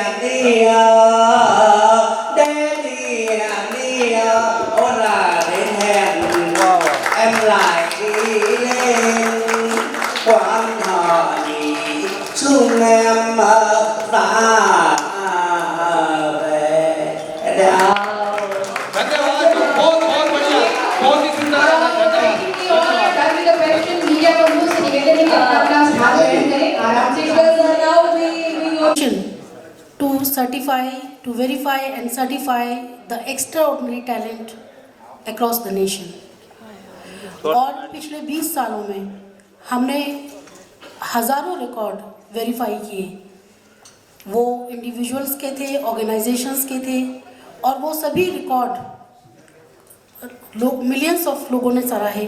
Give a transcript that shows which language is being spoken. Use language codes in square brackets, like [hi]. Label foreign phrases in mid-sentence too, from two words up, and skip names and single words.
[vi] ôn là đến hẹn em lại đi lên Quan Họ nhỉ chúng em ra về. [hi] धन्यवाद, बहुत बहुत बढ़िया, बहुत ही सुंदर है, [en] to certify, to verify and certify the extraordinary talent across the nation. [hi] और पिछले 20 सालों में हमने हज़ारों रिकॉर्ड वेरीफाई किए, वो इंडिविजुअल्स के थे, ऑर्गेनाइजेशंस के थे, और वो सभी रिकॉर्ड लोग, [en] millions of [hi] लोगों ने सराहे।